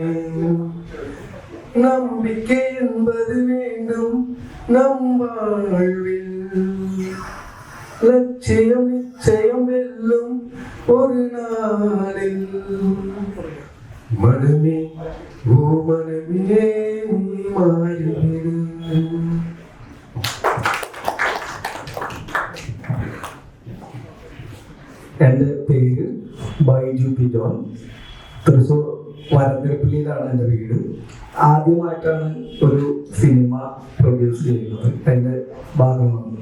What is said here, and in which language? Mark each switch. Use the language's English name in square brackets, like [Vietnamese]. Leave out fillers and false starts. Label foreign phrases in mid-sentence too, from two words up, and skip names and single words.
[Tamil] நம்பிக்கை என்பது வேண்டும் நம் வாழ்வில், லட்சியம் நிச்சயம் வெல்லும் ஒரு நாளில். மனமே ஓ மனமே நீ மாறிவிடு. [Malayalam] എൻ്റെ പേര് ബൈജു പി ജോൺ. തൃശ്ശൂർ വരന്തരപ്പള്ളിയിലാണ് എൻ്റെ വീട്. ആദ്യമായിട്ടാണ് ഒരു സിനിമ പ്രൊഡ്യൂസ് ചെയ്യുന്നത്, എൻ്റെ ഭാഗമാകുന്നത്.